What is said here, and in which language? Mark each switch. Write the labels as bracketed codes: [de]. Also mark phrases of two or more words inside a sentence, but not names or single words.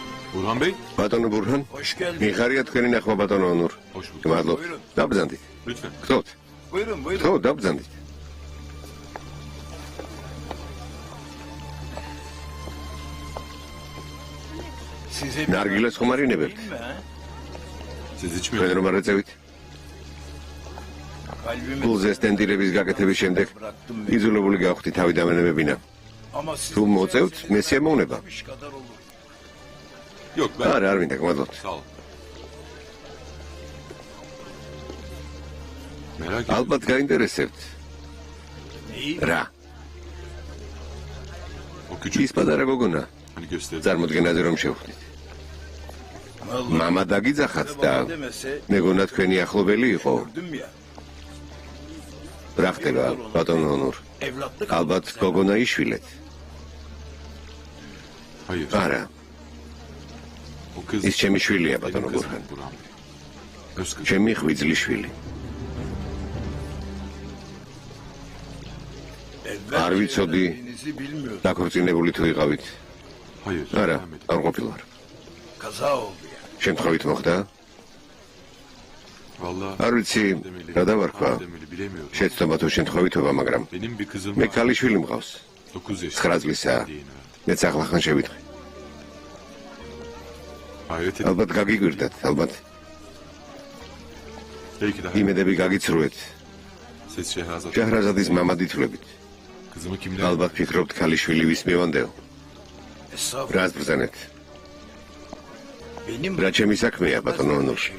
[tr] Burhan Bey, [ka] ბატონო ბურჰან, მიხარია თქვენი ნახვა ბატონო ონურ. [tr] hoş bulduk. [ka] მადლობთ. დაბრძანდით. [tr] Lütfen. [ka] გთხოვთ. ხო, დაბრძანდით. ნარგილას ხომ არ ინებებთ? [tr] Siz içmiyor [ka] თქვენ რომ არ ეწევით? გულზე სტენდილების გაკეთების შემდეგ იძულებული გავხდი თავი დამენებებინა. თუ მოწევთ, მესია მოუნება. [tr] Yok ben. [ka] არა, არ მინდა, გმადლობთ. [tr] Sağ ol. Merak etme. [ka] ალბათ გაინტერესებთ. რა? [tr] O küçük [ka] ის პატარა გოგონა, [tr] hani gösterdi. [ka] წარმოდგენაზე რომ შევხვდით. მამა დაგიძახათ და მეგონა თქვენი ახლობელი იყო. რა ხდება, ბატონო ონურ? ალბათ გოგონა იშვილეთ. [tr] Hayır. [ka] არა, [tr] O kız [ka] ის ჩემი შვილია, [tr] benim [ka] ბატონო [tr] kızım [ka] ბურჰან. [tr] Burhan Bey. Öz kızım. [ka] ჩემი ხვიძლის შვილი. არ ვიცოდი, დაქორწინებული თუ იყავით. [tr] Hayır. [ka] არა, [tr] devam edin. [ka] არ ყოფილვარ. შემთხვევით მოხდა? [tr] Vallahi [ka] არ ვიცი, რა დავარქვა. [tr] demeli bilemiyorum. [ka] შეცდომა თუ შემთხვევითობა, მაგრამ [tr] Benim bir kızım [ka] მე [tr] var. [ka] ქალიშვილი მყავს. [tr] 9 yaşında. [ka] 9 წლისაა. [tr] Yeni öğrendim. [ka] მეც ახლახან შევიტყვი. [tr] Hayret ettim. [ka] ალბათ გაგიგვირდათ, ალბათ [tr] Belki de [ka] იმედები გაგიცრუეთ. [tr] siz Şehrazat. [ka] ჟაჰრაზადის მამა დითვლებით. [tr] Kızımı kimden? [ka] ალბათ ფიქრობთ ქალიშვილი ვის მივანდეო. რას ბრძანეთ? რა ჩემი საქმეა, ბატონო ონურ?